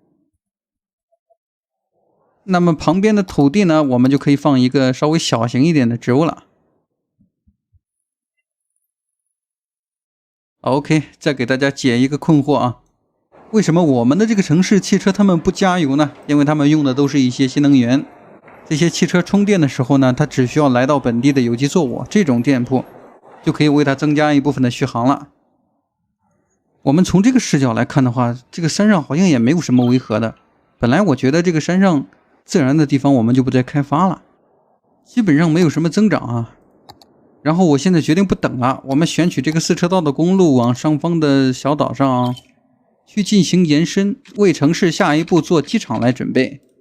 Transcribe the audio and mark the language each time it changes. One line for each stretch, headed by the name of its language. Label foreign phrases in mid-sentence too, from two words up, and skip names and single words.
Chinese: 那麼旁邊的土地呢，我們就可以放一個稍微小型一點的植物了。OK， 再給大家解一個困惑啊，為什麼我們的這個城市汽車他們不加油呢？因為他們用的都是一些新能源。這些汽車充電的時候呢，它只需要來到本地的有機作物這種店鋪，就可以為它增加一部分的續航了。我們從這個視角來看的話，這個山上好像也沒有什麼違和的。本來我覺得這個山上自然的地方我們就不再開發了，基本上沒有什麼增長啊。然後我現在決定不等了，我們選取這個4車道的公路往上方的小島上去進行延伸，為城市下一步做機場來準備。